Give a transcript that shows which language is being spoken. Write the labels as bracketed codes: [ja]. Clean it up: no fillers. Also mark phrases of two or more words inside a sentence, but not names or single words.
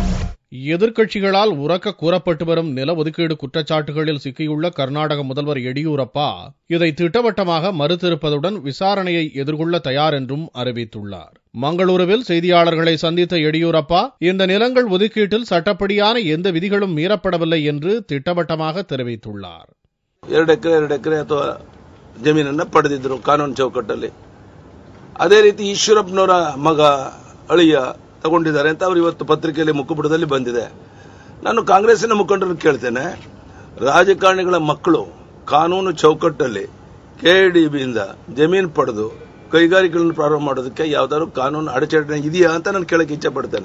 [ta] எதிர்க்கட்சிகளால் உரக்க கூறப்பட்டு வரும் நில ஒதுக்கீடு குற்றச்சாட்டுகளில் சிக்கியுள்ள கர்நாடக முதல்வர் எடியூரப்பா இதை திட்டவட்டமாக மறுத்திருப்பதுடன் விசாரணையை எதிர்கொள்ள தயார் என்றும் அறிவித்துள்ளார். மங்களூருவில் செய்தியாளர்களை சந்தித்த எடியூரப்பா இந்த நிலங்கள் ஒதுக்கீட்டில் சட்டப்படியான எந்த விதிகளும் மீறப்படவில்லை என்று திட்டவட்டமாக தெரிவித்துள்ளார். [kn] 2 ಎಕರೆ ಅಥವಾ ಜಮೀನನ್ನ ಪಡೆದಿದ್ರು ಕಾನೂನು ಚೌಕಟ್ಟಲ್ಲಿ. ಅದೇ ರೀತಿ ಈಶ್ವರಪ್ಪನವರ ಮಗ ಅಳಿಯ ತಗೊಂಡಿದ್ದಾರೆ ಅಂತ ಅವರು ಇವತ್ತು ಪತ್ರಿಕೆಯಲ್ಲಿ ಮುಖಪುಟದಲ್ಲಿ ಬಂದಿದೆ. ನಾನು ಕಾಂಗ್ರೆಸ್ಸಿನ ಮುಖಂಡರನ್ನು ಕೇಳ್ತೇನೆ, ರಾಜಕಾರಣಿಗಳ ಮಕ್ಕಳು ಕಾನೂನು ಚೌಕಟ್ಟಲ್ಲಿ ಕೆಡಿಬಿಯಿಂದ ಜಮೀನು ಪಡೆದು ಕೈಗಾರಿಕೆಗಳನ್ನು ಪ್ರಾರಂಭ ಮಾಡೋದಕ್ಕೆ ಯಾವ್ದಾದ್ರು ಕಾನೂನು ಅಡಚಣೆ ಇದೆಯಾ ಅಂತ ನಾನು ಕೇಳಕ್ಕೆ ಇಚ್ಛೆ ಪಡ್ತೇನೆ.